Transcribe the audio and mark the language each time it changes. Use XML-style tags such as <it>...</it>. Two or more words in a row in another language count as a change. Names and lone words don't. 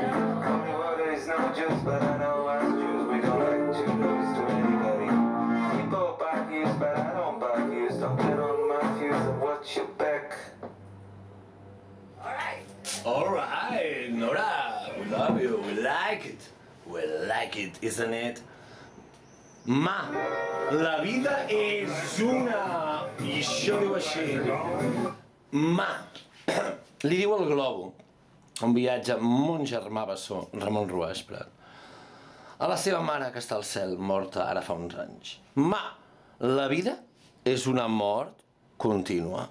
<en>Holy water is no juice, but I know us Jews, we don't like to lose to anybody. People buy views, but I don't buy views, don't turn on my views and watch your back. Alright, Nora, we love you, we like it. We like it, isn't it?</en> <ca>Ma, la vida és una... I això diu així. Ma, li diu el Globo, un viatge amb mon germà bessó, Ramon Ruàs Prat. a la seva mare, que està al cel, morta ara fa uns anys. Ma, la vida és una mort contínua.</ca>